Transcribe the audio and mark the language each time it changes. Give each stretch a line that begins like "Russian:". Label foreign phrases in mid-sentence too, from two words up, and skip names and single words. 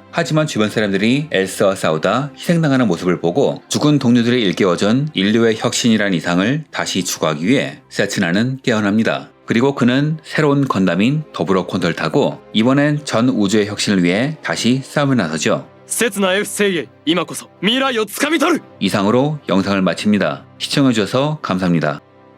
Korean: 하지만 주변 사람들이 엘스와 싸우다 희생당하는 모습을 보고 죽은 동료들이 일깨워준 인류의 혁신이란 이상을 다시 추구하기 위해 세츠나는 깨어납니다. 그리고 그는 새로운 건담인 더블 오콘도를 타고 이번엔 전 우주의 혁신을 위해 다시 싸움을 나서죠.
Japanese: 刹那 F 精鋭今こそ未来をつかみ取る
Korean: 이상으로 영상을 마칩니다. 시청해주셔서 감사합니다.